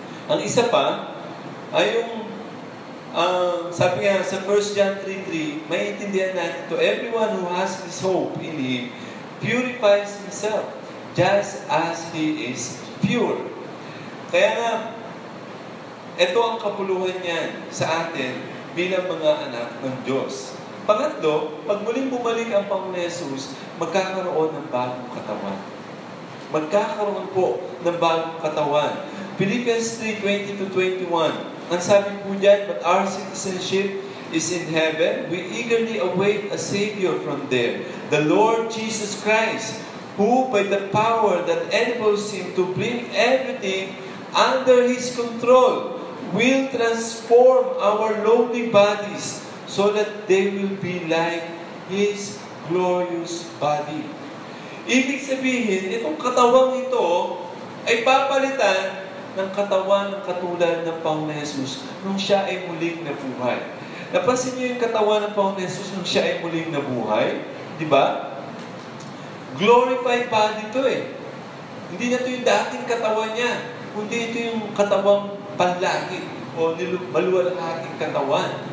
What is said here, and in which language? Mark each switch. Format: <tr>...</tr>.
<tl>Ang isa pa, ay yung, sabi nga sa 1 John 3:3, may intindihan natin to,</tl> <en>everyone who has this hope in Him purifies himself, just as He is pure.</en> <tl>Kaya nga, ito ang kapuluhan niyan sa atin bilang mga anak ng Diyos. Pangatlo, pag muling bumalik ang Panginoon Jesus, magkakaroon ng bagong katawan. Magkakaroon po ng bagong katawan. Philippians 3:20-21. Ang sabi po diyan,</tl> <en>but our citizenship is in heaven. We eagerly await a Savior from there, the Lord Jesus Christ, who by the power that enables Him to bring everything under His control, will transform our lowly bodies so that they will be like His glorious body.</en> <tl>Ibig sabihin, itong katawang ito ay papalitan ng katawan ng katulad ng Panginoon Jesus nung siya ay muling nabuhay. Napansin niyo yung katawan ng Panginoon Jesus nung siya ay muling nabuhay? Di ba? Glorified body ito Hindi na ito yung dating katawan niya, kundi ito yung katawang panlangit o maluwalhating katawan.</tl>